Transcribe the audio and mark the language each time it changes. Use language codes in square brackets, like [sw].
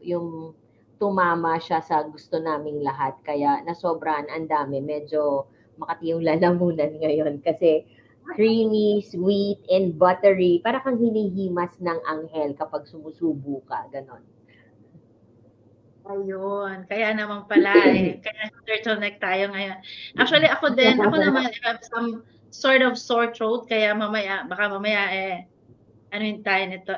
[tl] Yung tumama siya sa gusto naming lahat. Kaya nasobrahan, ang dami. Medyo makati yung lalamunan ngayon. Kasi [en] creamy, sweet, and buttery. [tl] Para kang hinihimas ng anghel kapag sumusubo ka. Ganon. Ayun. Kaya naman pala Kaya turtleneck tayo ngayon. [en] Actually, [tl] ako naman [en] I have some sort of sore throat. [tl] Kaya baka mamaya anuin tayo nito.